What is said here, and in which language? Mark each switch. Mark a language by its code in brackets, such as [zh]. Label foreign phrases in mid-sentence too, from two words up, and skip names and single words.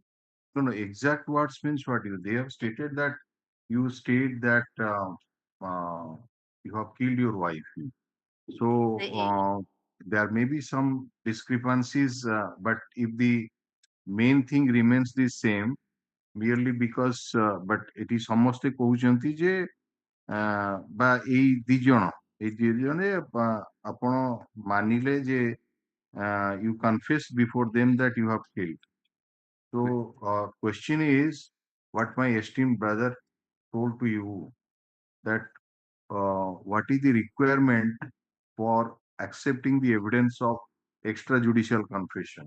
[en] No, exact words means what? They have stated that you state that you have killed your wife. So there may be some discrepancies, but if the main thing remains the same, merely because but it is [or] ସମସ୍ତେ କହୁଛନ୍ତି ଯେ ବା ଏଇ ଦି ଜଣ ଆପଣ ମାନିଲେ ଯେ [en] you confess before them that you have killed. So question is, what my esteemed brother told to you that what is the requirement for accepting the evidence of extrajudicial confession.